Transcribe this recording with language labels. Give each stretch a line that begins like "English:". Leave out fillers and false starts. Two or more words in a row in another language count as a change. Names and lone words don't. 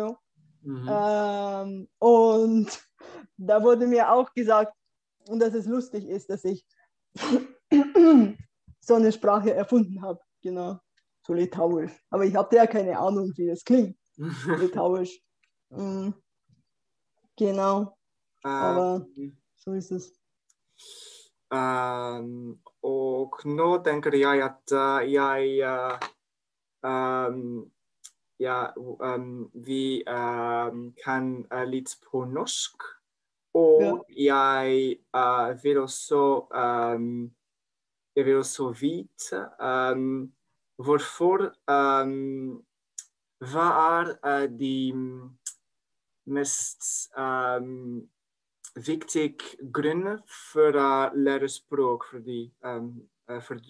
German: Und da wurde mir auch gesagt, und dass es lustig ist, dass ich so eine Sprache erfunden habe. Genau, so Litauisch. Aber ich hatte ja keine Ahnung, wie das klingt. Litauisch. Genau. Aber so ist es.
Norwegian: Og nå tenker jeg at vi kan litt på norsk. Og jeg vil også vite hvorfor hva er de mest viktige grunner for å lære språk for du.